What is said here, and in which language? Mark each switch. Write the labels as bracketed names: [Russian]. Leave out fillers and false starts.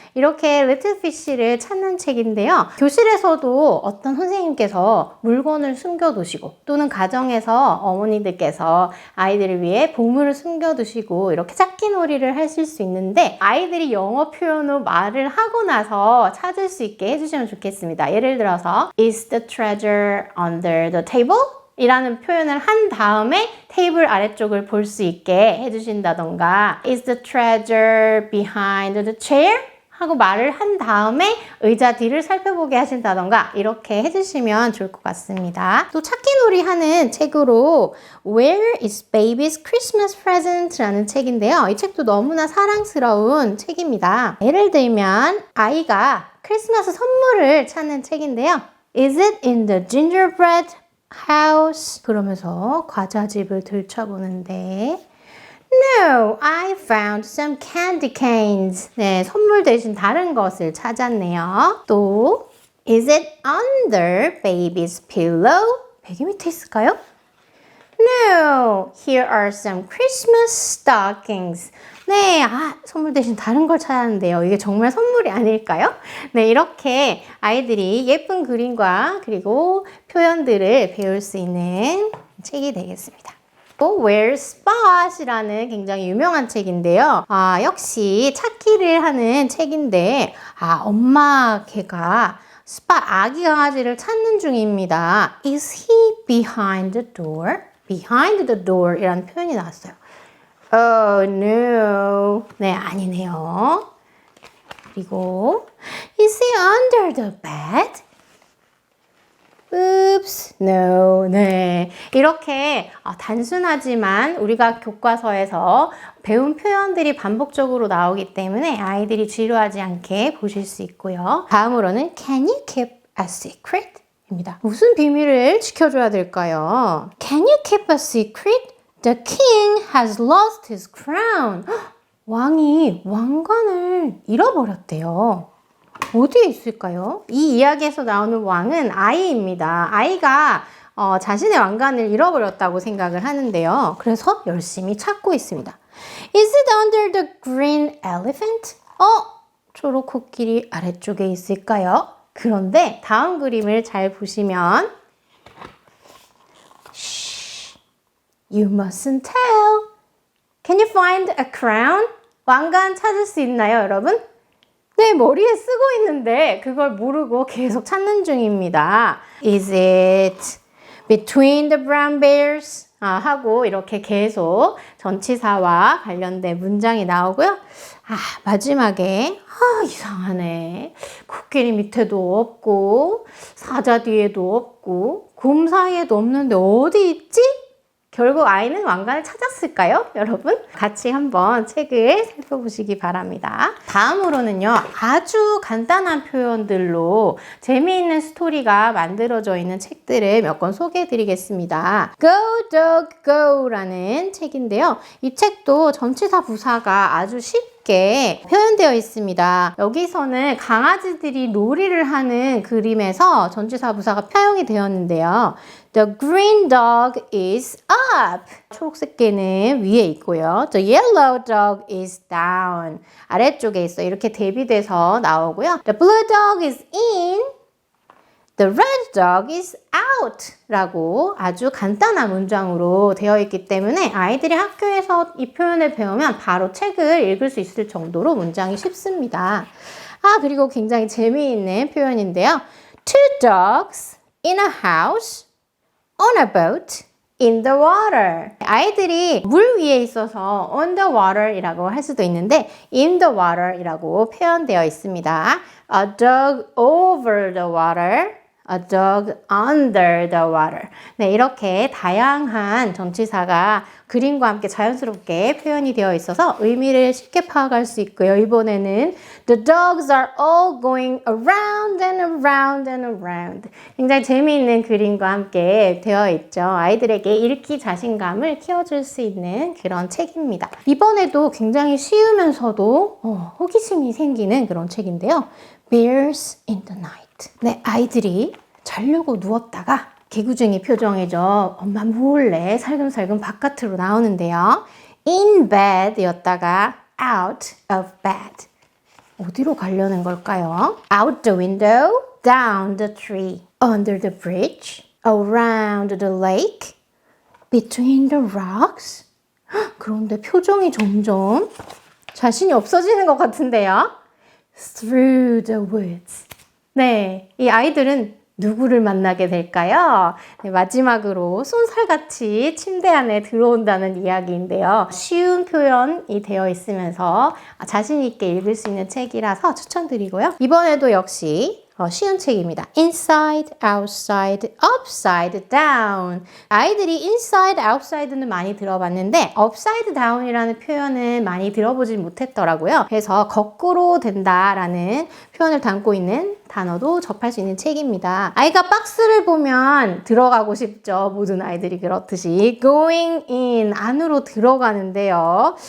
[Korean] 이렇게 [English] little fish [Korean] 를 찾는 책인데요. 교실에서도 어떤 선생님께서 물건을 숨겨두시고 또는 가정에서 어머니들께서 아이들을 위해 보물을 숨겨두시고 이렇게 찾기 놀이를 하실 수 있는데 아이들이 영어 표현으로 말을 하고 나서 찾을 수 있게 해주시면 좋겠습니다. [English] 예를 들어서 Is the treasure under the table? [Korean] 이라는 표현을 한 다음에 테이블 아래쪽을 볼 수 있게 해주신다던가 [English] Is the treasure behind the chair? [Korean] 하고 말을 한 다음에 의자 뒤를 살펴보게 하신다던가 이렇게 해주시면 좋을 것 같습니다. 또 찾기 놀이 하는 책으로 [English] Where is baby's Christmas present? [Korean] 라는 책인데요. 이 책도 너무나 사랑스러운 책입니다. 예를 들면 아이가 크리스마스 선물을 찾는 책인데요. [English] Is it in the gingerbread house? [Korean] 그러면서 과자집을 들춰보는데 [English] No, I found some candy canes. [Korean] 네, 선물 대신 다른 것을 찾았네요. 또 [English] Is it under baby's pillow? [Korean] 베개 밑에 있을까요? [English] No, here are some Christmas stockings. [Korean] 네, 선물 대신 다른 걸 찾았는데요. 이게 정말 선물이 아닐까요? 네, 이렇게 아이들이 예쁜 그림과 그리고 표현들을 배울 수 있는 책이 되겠습니다. Where's Spot이라는 굉장히 유명한 책인데요. 역시 찾기를 하는 책인데, 엄마 개가 스팟 아기 강아지를 찾는 중입니다. [English] Is he behind the door? Behind the door [Korean] 이라는 표현이 나왔어요. [English] Oh no. [Korean] 네, 아니네요. [English] 그리고 Is he under the bed? Oops, no, [Korean] 네. 이렇게 단순하지만 우리가 교과서에서 배운 표현들이 반복적으로 나오기 때문에 아이들이 지루하지 않게 보실 수 있고요. 다음으로는 [English] Can you keep a secret? [Korean] 입니다. 무슨 비밀을 지켜줘야 될까요? [English] Can you keep a secret? The king has lost his crown. [Korean] 왕이 왕관을 잃어버렸대요. 어디에 있을까요? 이 이야기에서 나오는 왕은 아이입니다. 아이가 자신의 왕관을 잃어버렸다고 생각을 하는데요. 그래서 열심히 찾고 있습니다. [English] Is it under the green elephant? [Korean] 초록 코끼리 아래쪽에 있을까요? 그런데 다음 그림을 잘 보시면 [English] Shh, you mustn't tell. Can you find a crown? [Korean] 왕관 찾을 수 있나요, 여러분? 네, 머리에 쓰고 있는데 그걸 모르고 계속 찾는 중입니다. [English] Is it between the brown bears? [Korean] 하고 이렇게 계속 전치사와 관련된 문장이 나오고요. 마지막에 이상하네. 코끼리 밑에도 없고 사자 뒤에도 없고 곰 사이에도 없는데 어디 있지? 결국 아이는 왕관을 찾았을까요? 여러분? 같이 한번 책을 살펴보시기 바랍니다. 다음으로는요. 아주 간단한 표현들로 재미있는 스토리가 만들어져 있는 책들을 몇 권 소개해 드리겠습니다. Go Dog Go 라는 책인데요. 이 책도 전치사 부사가 아주 쉽게 표현되어 있습니다. 여기서는 강아지들이 놀이를 하는 그림에서 전치사 부사가 사용이 되었는데요. [English] The green dog is up. [Korean] 초록색 개는 위에 있고요. [English] The yellow dog is down. [Korean] 아래쪽에 있어요. 이렇게 대비돼서 나오고요. [English] The blue dog is in. The red dog is out. [Korean] 라고 아주 간단한 문장으로 되어 있기 때문에 아이들이 학교에서 이 표현을 배우면 바로 책을 읽을 수 있을 정도로 문장이 쉽습니다. 그리고 굉장히 재미있는 표현인데요. [English] Two dogs in a house on a boat in the water. [Korean] 아이들이 물 위에 있어서 [English] on the water [Korean] 이라고 할 수도 있는데 [English] in the water [Korean] 이라고 표현되어 있습니다. [English] A dog over the water, a dog under the water. [Korean] 네, 이렇게 다양한 전치사가 그림과 함께 자연스럽게 표현이 되어 있어서 의미를 쉽게 파악할 수 있고요. 이번에는 [English] The dogs are all going around and around and around. [Korean] 굉장히 재미있는 그림과 함께 되어 있죠. 아이들에게 읽기 자신감을 키워줄 수 있는 그런 책입니다. 이번에도 굉장히 쉬우면서도 호기심이 생기는 그런 책인데요. [English] Bears in the Night. [Korean] 네, 아이들이 자려고 누웠다가 개구쟁이 표정이죠. 엄마 몰래 살금살금 바깥으로 나오는데요. [English] In bed [Korean] 였다가 [English] out of bed. [Korean] 어디로 가려는 걸까요? [English] Out the window, down the tree, under the bridge, around the lake, between the rocks. [Korean] 그런데 표정이 점점 자신이 없어지는 것 같은데요. [English] Through the woods. [Korean] 네, 이 아이들은 누구를 만나게 될까요? 네, 마지막으로 쏜살같이 침대 안에 들어온다는 이야기인데요. 쉬운 표현이 되어 있으면서 자신 있게 읽을 수 있는 책이라서 추천드리고요. 이번에도 역시 쉬운 책입니다. [English] Inside, outside, upside down. [Korean] 아이들이 [English] inside, outside [Korean] 는 많이 들어봤는데 [English] upside down [Korean] 이라는 표현은 많이 들어보지 못했더라고요. 그래서 거꾸로 된다라는 표현을 담고 있는 단어도 접할 수 있는 책입니다. 아이가 박스를 보면 들어가고 싶죠. 모든 아이들이 그렇듯이 [English] going in, [Korean] 안으로 들어가는데요.